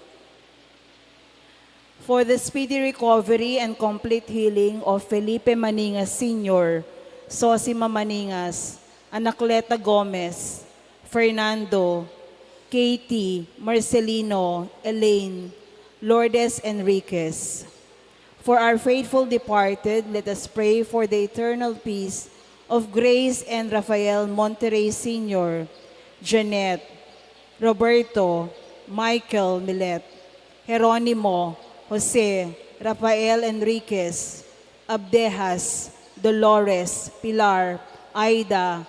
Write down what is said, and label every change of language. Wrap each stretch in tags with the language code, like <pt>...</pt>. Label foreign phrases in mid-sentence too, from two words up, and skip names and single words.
<en>For the speedy recovery and complete healing of Felipe Maningas Sr., Sosima Maningas, Anacleta Gomez, Fernando, Katie, Marcelino, Elaine, Lourdes Enriquez. For our faithful departed, let us pray for the eternal peace of Grace and Rafael Monterrey Sr., Jeanette, Roberto, Michael Milet, Jeronimo, Jose, Rafael Enriquez, Abdejas, Dolores, Pilar, Aida,</en>